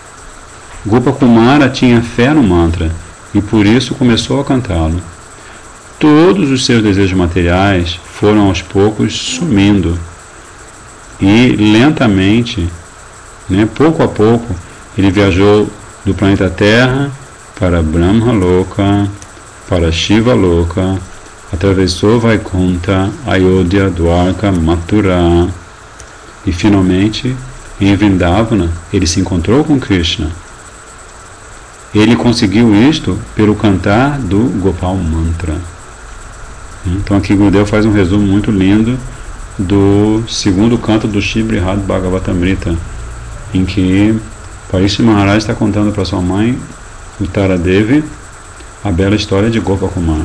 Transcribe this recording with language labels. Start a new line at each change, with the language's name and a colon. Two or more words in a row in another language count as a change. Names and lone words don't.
Portuguese: Gopakumara tinha fé no mantra e por isso começou a cantá-lo. todos os seus desejos materiais foram aos poucos sumindo. E lentamente, né, pouco a pouco, ele viajou do planeta Terra para Brahma Loka, para Shiva Loka, atravessou Vaikunta, Ayodhya, Dwarka, Mathura e finalmente em Vrindavana ele se encontrou com Krishna. Ele conseguiu isto pelo cantar do Gopal Mantra. Então aqui Gurudev faz um resumo muito lindo do segundo canto do Shri Brihad Bhagavatamrita, em que Parikshit Maharaj está contando para sua mãe, Uttara Devi, a bela história de Gopakumar.